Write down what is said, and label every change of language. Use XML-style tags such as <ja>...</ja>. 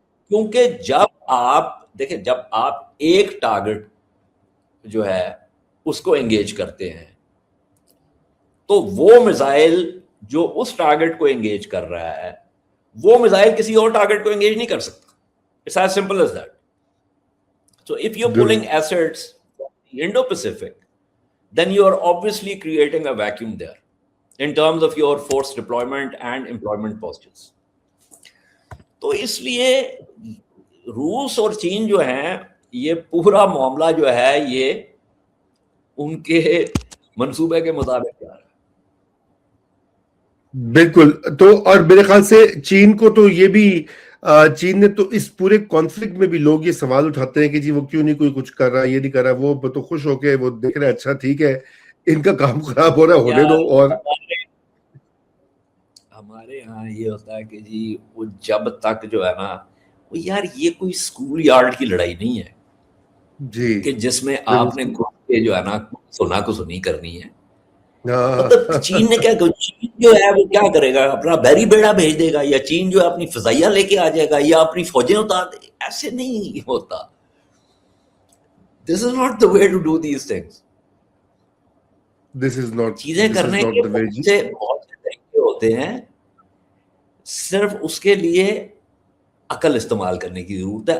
<ur>کیونکہ جب آپ دیکھیں, جب آپ ایک ٹارگٹ جو ہے اس کو انگیج کرتے ہیں تو وہ میزائل جو اس ٹارگٹ کو انگیج کر رہا ہے وہ میزائل کسی اور ٹارگٹ کو انگیج نہیں کر سکتا.</ur> <en>It's as simple as that. So if you're pulling assets from the Indo-Pacific, then you are obviously creating a vacuum there in terms of your force deployment and employment postures.</en> <ur>تو اس لیے روس اور چین جو ہیں یہ پورا معاملہ جو ہے یہ ان کے منصوبے کے مطابق جا رہا ہے. بالکل. تو اور میرے خیال سے چین کو تو یہ بھی چین نے تو اس پورے کانفلکٹ میں بھی لوگ یہ سوال اٹھاتے ہیں کہ جی وہ کیوں نہیں کوئی کچھ کر رہا, یہ نہیں کر رہا, وہ تو خوش ہو کے وہ دیکھ رہے اچھا ٹھیک ہے ان کا کام خراب ہو رہا ہے ہونے دو. اور ہمارے یہاں یہ ہوتا ہے کہ جی وہ جب تک جو ہے نا وہ یار یہ کوئی اسکول یارڈ کی لڑائی نہیں ہے جی کہ جس میں آپ نے جو ہے نا سنا کو سنی کرنی ہے. مطلب چین نے کیا, چین جو ہے وہ کیا کرے گا, اپنا بحری بیڑا بھیج دے گا, یا چین جو ہے اپنی فضائیہ لے کے آ جائے گا, یا اپنی فوجیں اتار دے. ایسے نہیں ہوتا.</ur> <en>This is not the way to do these things.</en> <ur>چیزیں کرنے کے بہت سے طریقے ہوتے ہیں, صرف اس کے لیے عقل استعمال کرنے کی ضرورت ہے.</ur>